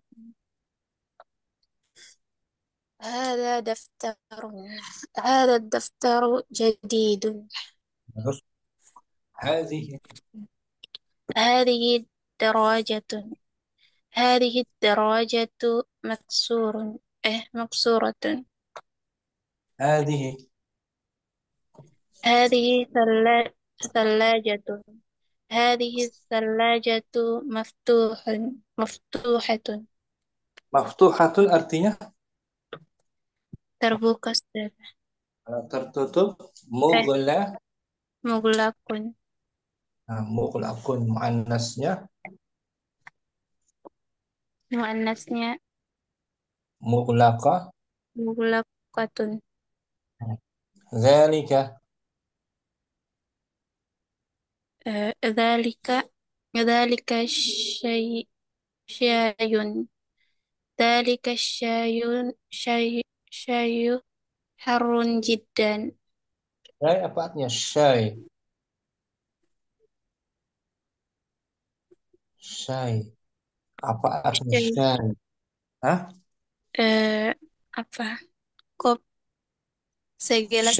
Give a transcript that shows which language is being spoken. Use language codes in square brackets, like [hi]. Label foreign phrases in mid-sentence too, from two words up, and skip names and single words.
[ar] هذا الدفتر جديد هذه الدراجة مكسور مكسورة. هذه هذه ثلاجة. هذه الثلاجة مفتوحة. [id] maftuhatun artinya terbuka, Ustaz. tertutup, Eh, mughlaq. mughlaqun. Nah, mughlaqun muannasnya Muannasnya mughlaqa. mughlaqatun. Zalika [ar] ذلك ذلك شاي. ذلك شاي حر جدا. [id] syai apa artinya syai? Syai. Apa artinya Syai. syai? Hah? Apa? Segelas